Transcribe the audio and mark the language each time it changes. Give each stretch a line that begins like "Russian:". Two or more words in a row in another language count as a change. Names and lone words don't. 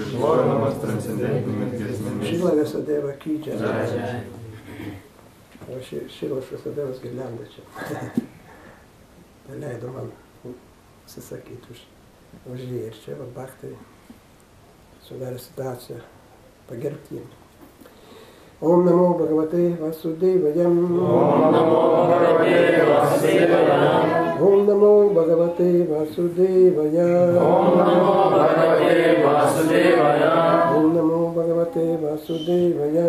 Hindi: श्रील व्यासदेव की जय.
Lithuanian: O Šrilos Vyasadevos girlianda čia. Leido man susakyti už jį. Ir čia Bhaktai sudarė situaciją pagerbti jį.
Sanskrit: ओं नमो भगवते वासुदेवायम्. ओं नमो भगवते वासुदेवाय. ओं नमो भगवते वासुदेवाय.